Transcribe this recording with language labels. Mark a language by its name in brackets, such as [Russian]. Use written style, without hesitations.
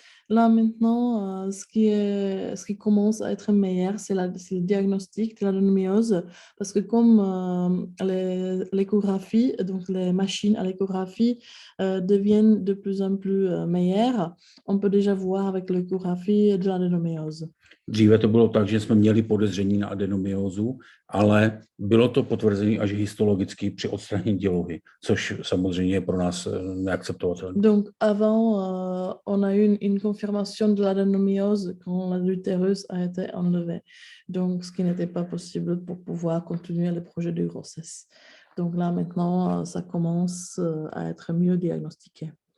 [French] Là, maintenant, ce qui commence à être meilleur, c'est le diagnostic de l'adenomiose, parce que comme l'échographie, donc les machines à l'échographie deviennent de plus en plus meilleures, on peut déjà voir avec l'échographie de l'adenomiose. [Czech] Dříve to bylo tak, že jsme měli podezření na adenomyozu, ale bylo to potvrzené až histologicky při odstranění dělohy, což samozřejmě je pro nás neakceptovatelné. [French] Donc avant, on a eu une confirmation de l'adenomiose quand l'utérus a été enlevé. Donc ce qui n'était pas possible pour pouvoir continuer le projet de grossesse. Donc là maintenant, ça commence à être mieux diagnostiqué.